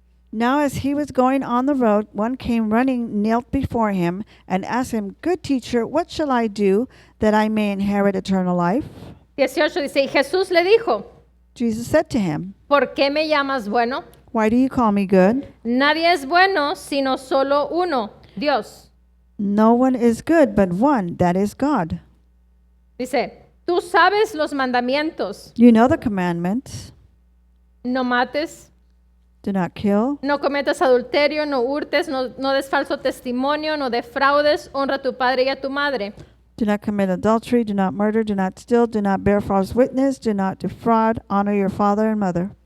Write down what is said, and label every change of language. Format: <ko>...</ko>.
<en>Now as he was going on the road, one came running, knelt before him, and asked him, Good teacher, what shall I do that I may inherit eternal life?</en> <es>18 dice, y Jesús le dijo,</es> <en>Jesus said to him,</en> <es>¿por qué me llamas bueno?</es> <en>Why do you call me good?</en> <es>Nadie es bueno sino solo uno, Dios.</es> <en>No one is good but one, that is God.</en> <es>Dice, tú sabes los mandamientos,</es> <en>You know the commandments.</en> <es>no mates,</es> <en>Do not kill.</en> <es>no cometas adulterio, no hurtes, no des falso testimonio, no defraudes, honra a tu padre y a tu madre.</es> <en>Do not commit adultery. Do not murder. Do not steal. Do not bear false witness. Do not defraud. Honor your father and mother.</en>